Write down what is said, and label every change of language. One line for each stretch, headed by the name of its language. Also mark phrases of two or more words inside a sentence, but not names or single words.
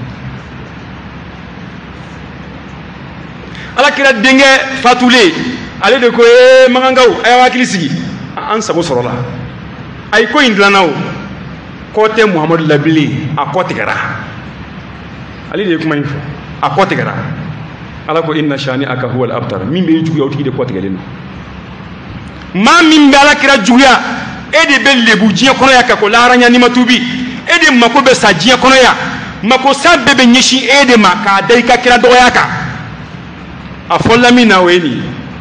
Bambara: alakira denkɛ fatulen ale de ko magankaw a y'aw hakili sigi an sago sɔrɔla ayi ko in dilanna o kɔ tɛ muhamadu la bilen a kɔ tigɛra ale de ye kuma in fɔ a kɔ tigɛra ala ko
Arabic: إن شانئك هو الأبتر
Bambara: min bɛ juguya o tigi de kɔ tigɛlen don maa min bɛ alakira juguya e de bɛ lebu diɲɛ kɔnɔ yan ka ko lahara ɲa n'i ma tuubi e de mako bɛ sa diɲɛ kɔnɔ yan mako sa bɛɛ bɛ ɲɛsin e de ma k'a da i ka kira dɔgɔya kan a fɔla min na o ye nin ye